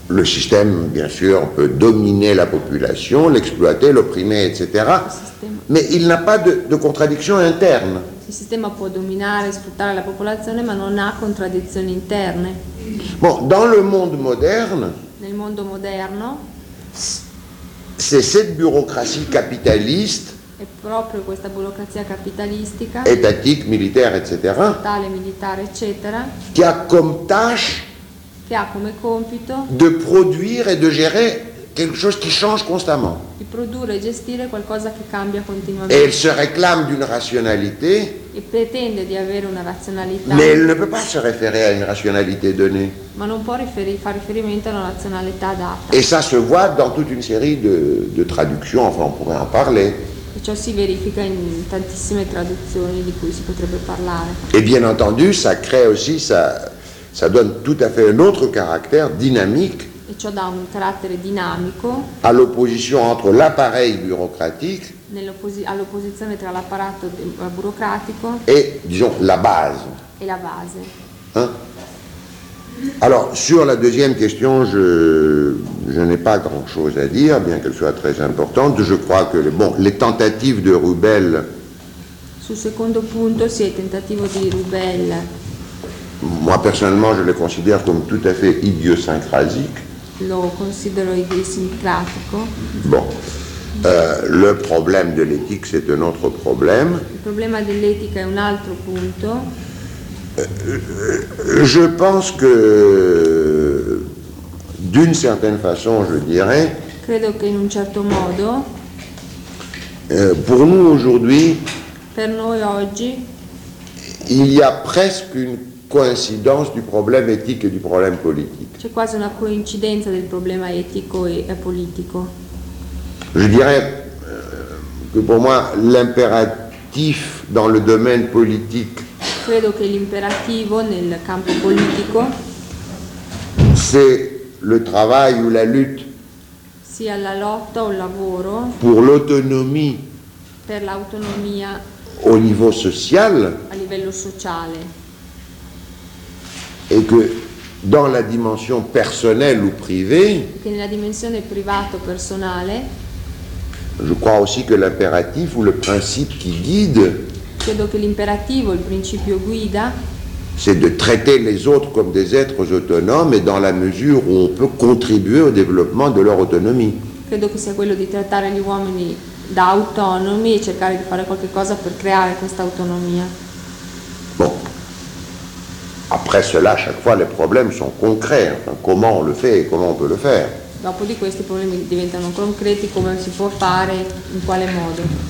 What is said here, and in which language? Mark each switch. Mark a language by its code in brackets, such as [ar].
[fr] Le système, bien sûr, peut dominer la population, l'exploiter, l'opprimer, etc. Mais il n'a pas de contradiction interne. Le système peut dominer, [it] sfruttare [fr] la population, mais [it] non ha contraddizioni interne. [fr] Bon, dans le monde moderne, [it] nel mondo moderno, [fr] c'est cette bureaucratie capitaliste, [it] è proprio questa burocrazia capitalistica, [fr] étatique, militaire, etc., [it] statale, militare, eccetera, [fr] qui a comme tâche [it] che ha come compito [fr] de produire et de gérer quelque chose qui change constamment. [it] Di produrre e gestire qualcosa che cambia continuamente. [fr] Et elle se réclame d'une rationalité. [it] E pretende di avere una razionalità. [fr] Mais elle ne peut pas se référer à une rationalité donnée. [it] Ma non può fare riferimento a una razionalità data. [fr] Et ça se voit dans toute une série de traductions, enfin on pourrait en parler. [it] E ciò si verifica in tantissime traduzioni di cui si potrebbe parlare. [fr] Et bien entendu, ça crée aussi ça. Ça donne tout à fait un autre caractère dynamique. [it] Et ciò dà un carattere dinamico. [fr] À l'opposition entre l'appareil bureaucratique. [it] All'opposizione tra l'apparato burocratico. [fr] Et disons la base. [it] Et la base. [fr] Hein? Alors sur la deuxième question, je n'ai pas grand chose à dire, bien qu'elle soit très importante. Je crois que les tentatives de Rubel. [it] Sul secondo punto, sì, il tentativo di Rubel. [fr] Moi personnellement, je les considère comme tout à fait idiosyncrasiques. [it] Lo considero idiosincratico. [fr] Bon, le problème de l'éthique, c'est un autre problème. [it] Il problema dell'etica è un altro punto. [fr] Je pense que, d'une certaine façon, je dirais. [it] Credo che in un certo modo. [fr] Pour nous aujourd'hui. [it] Per noi oggi. [fr] Il y a presque une coïncidence du problème éthique et du problème politique. C'est [it] quasi una coincidenza del problema etico e politico. [fr] Je dirais que pour moi l'impératif dans le domaine politique. [it] Credo che l'imperativo nel campo politico. [fr] C'est le travail ou la lutte. [it] Sia la lotta o il lavoro. [fr] Pour l'autonomie. [it] Per l'autonomia. [fr] Au niveau social. [it] A livello sociale. [fr] Et que dans la dimension personnelle ou privée, [it] che nella dimensione privata o personale, [fr] je crois aussi que l'impératif ou le principe qui guide, [it] credo che l'imperativo, il principio guida, [fr] c'est de traiter les autres comme des êtres autonomes et dans la mesure où on peut contribuer au développement de leur autonomie. [it] Credo che sia quello di trattare gli uomini da autonomi e cercare di fare qualche cosa per creare questa autonomia. [fr] Après cela, à chaque fois, les problèmes sont concrets. Enfin, comment on le fait et comment on peut le faire. [it] Dopo di questi problemi diventano concreti, come si può fare, in quale modo.